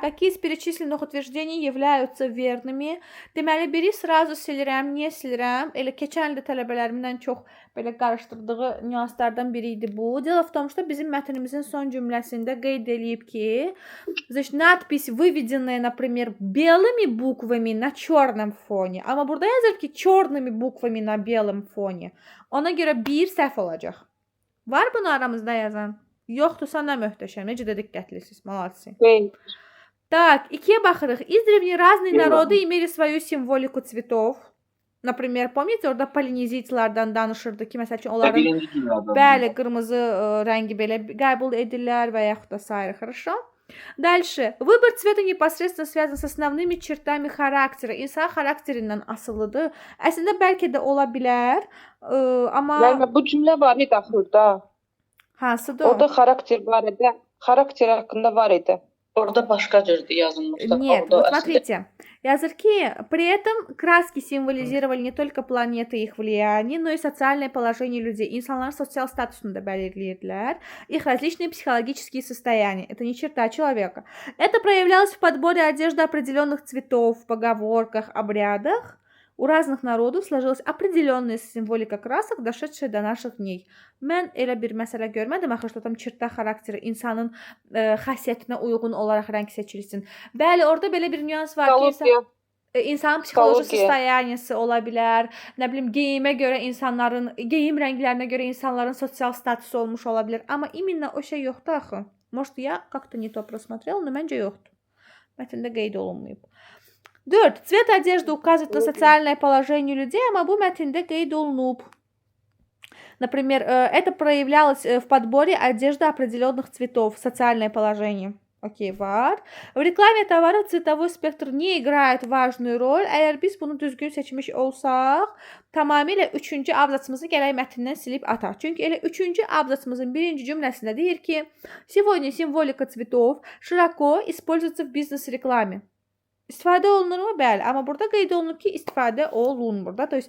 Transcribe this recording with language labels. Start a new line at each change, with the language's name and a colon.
Russian: Какие из перечисленных утверждений являются верными?
Azerbaijani: Deməli, biri sразу silirəm. Niyə silirəm? Elə keçən ildə tələbələrimdən çox belə qarışdırdığı nüanslardan biri idi bu.
Russian: Дело в том, что
Azerbaijani: bizim mətnimizin son cümləsində qeyd eləyib ki,
Russian: значит, надпись, выведенная, например, белыми буквами на черном фоне.
Azerbaijani: Amma burada yazır ki,
Russian: черными буквами на белом фоне.
Azerbaijani: Ona görə bir səhv olacaq. Var bunu aramızda yazan? Yoxdursa nə möhtəşəm. Necə də diqqətlisiniz.
Russian: Молодцы.
Azerbaijani: Так, 2-yə baxırıq.
Russian: Издревле разные народы имели свою символику цветов. Например, помните,
Azerbaijani: orada polineziyçilərdən danışırdı ki, məsəl üçün onların bəli, qırmızı rəngi belə qəbul edirlər və yaxud da sair.
Russian: Хорошо? Дальше. Выбор цвета непосредственно связан с основными чертами характера.
Azerbaijani: İnsan xarakterindən asılıdır. Əslində bəlkə də ola bilər, amma Yəni bu cümlə var idi axırda. Hansıdır? Orada xarakter haqqında var idi. Orada başqa cürdür yazılmışdı.
Russian: Нет, вот смотрите.
Azerbaijani: Yazır ki,
Russian: при этом краски символизировали не только планеты и их влияние, но и социальное положение людей.
Azerbaijani: İnsanların sosial statusunu da belirləyirlər.
Russian: Их различные психологические состояния. Это не черта человека. Это проявлялось в подборе одежды определенных цветов, в поговорках, обрядах. У разных народов сложилась определенная символика красок, дошедшая до наших дней.
Azerbaijani: Mən elə bir məsələ görmədim, axı ki, tam çırtda xarakteri insanın xasiyyətinə uyğun olaraq rəng seçilsin. Bəli, orada belə bir nüans var ki, insanın psixoloji состояниясы ola bilər. Nə bilim, geyimə görə insanların, geyim rənglərinə görə insanların sosial statusu olmuş ola bilər. Amma imенно o şey yoxdur axı.
Russian: Может, я как-то не то просмотрела, но
Azerbaijani: məncə yoxdur. Mətndə qeyd olunmayıb. 4.
Russian: Цвет одежды указывает на социальное положение людей,
Azerbaijani: amma bu mətndə qeyd olunub.
Russian: Например, это проявлялось в подборе одежды определенных цветов, социальное положение. Окей, var. В рекламе товаров цветовой спектр не играет важную роль.
Azerbaijani: Əgər biz bunu düzgün seçmiş olsaq, tamamilə 3-cü abzasımızı gərək mətndən silib ataq. Çünki elə 3-cü abzasımızın 1-ci cümləsində deyir ki,
Russian: сегодня символика цветов широко используется в бизнес-рекламе.
Azerbaijani: İstifadə olunur mu? Bəli. Amma burada qeyd olunub ki, istifadə olunmur da.